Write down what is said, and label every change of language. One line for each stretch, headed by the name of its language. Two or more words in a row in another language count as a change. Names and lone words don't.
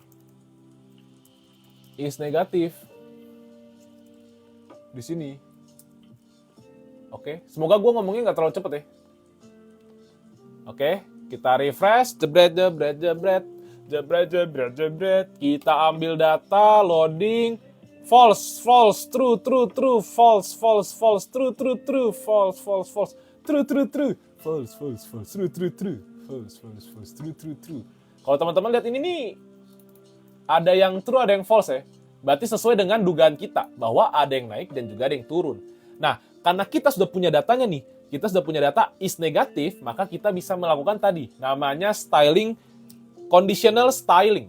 Indonesian: Is negatif. Di sini. Oke. Semoga gue ngomongnya nggak terlalu cepet ya. Oke. Kita refresh. Jebret, jebret, jebret. Jebret, jebret, jebret. Kita ambil data. Loading.
English: False, false, true, true, true. False, false, false, true, true, true. False, false, false. True, true, true. False, false, false, true, true, true. False, false, false, true, true, true.
Indonesian: Kalau teman-teman lihat ini nih, ada yang true, ada yang false ya. Berarti sesuai dengan dugaan kita, bahwa ada yang naik dan juga ada yang turun. Nah, karena kita sudah punya datanya nih, kita sudah punya data is negatif, maka kita bisa melakukan tadi, namanya styling,
English: conditional styling.